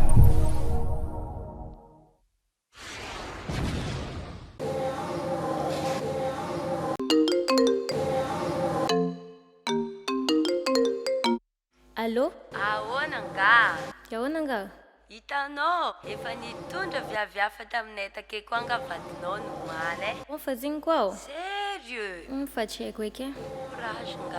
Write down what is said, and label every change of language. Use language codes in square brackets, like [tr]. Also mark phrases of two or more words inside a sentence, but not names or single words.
[fr] Allô? [mg] Ahoana nga? Ahoana nga? Hitanao, efa nitondra viavy taminay takeko anga vadinao nomaly e. [pt] Fazendo qual? Sério? [mg] Fa tsy haiko eky. Courage nga.